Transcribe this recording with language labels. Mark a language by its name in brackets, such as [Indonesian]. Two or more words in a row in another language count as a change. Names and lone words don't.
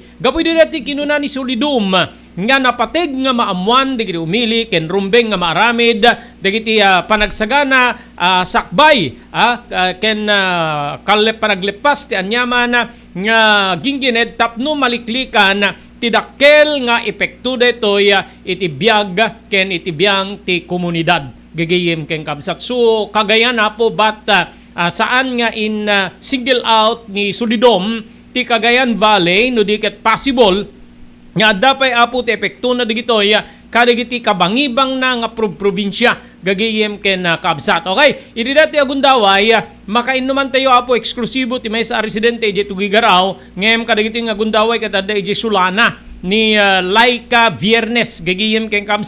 [Iloko] Gapoy deti kinuna ni Solidum nga napatig nga maamuan dagiti umili ken rumbeng nga maaramid dagiti panagsagana sakbay ken panaglepas ti anyaman nga gingined tapno maliklikan ti dakkel nga epekto detoy iti biag ken iti biang ti komunidad gagayem ken kabsat. So Cagayan na po but saan nga in [English] single out [Iloko] ni Solidom ti Cagayan Valley no di ket possible nga dapay apo ti epekto na digitoy kadagiti kabangibang na nga probinsya gagayem ken kabsat. Okay, idi dati agundaway makainuman tayo apo eksklusibo ti may sa residente ije Tugigaraw ngem kadagiti nga agundaway ket adda ije Sulana ni Laika Viernes gagayem ken kabsat.